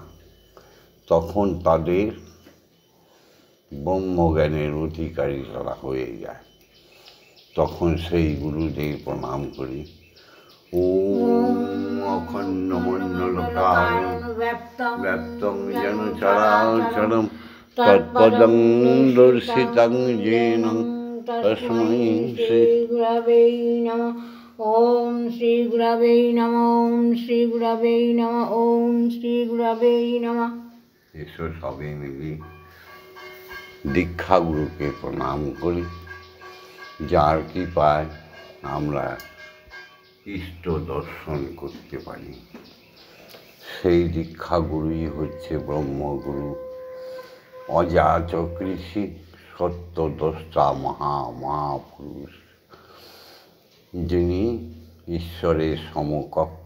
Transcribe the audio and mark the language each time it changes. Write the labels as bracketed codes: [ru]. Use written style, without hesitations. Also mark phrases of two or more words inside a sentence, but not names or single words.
[bn] তখন তাদের ব্রহ্মজ্ঞানের অধিকারী তারা হয়ে যায়। তখন সেই গুরুদের প্রণাম করি। [sa] ওম অখণ্ডমণ্ডলকারণং ব্যপ্তং যেন চরাচরম তৎপদং দর্শিতং येन তস্मै শ্রী গুরবে নমঃ। ওম শ্রী গুরবে নমঃ। ওম শ্রী গুরবে নমঃ। ওম শ্রী গুরবে নমঃ। [bn] এসো সবে মিলি দীক্ষা গুরুকে প্রণাম করি, যার কৃপায় আমরা ইষ্ট দর্শন করতে পারি। সেই দীক্ষা গুরুই হচ্ছে ব্রহ্মগুরু, অযাচক ঋষি, সত্যদ্রষ্টা মহাপুরুষ, যিনি ঈশ্বরের সমকক্ষ।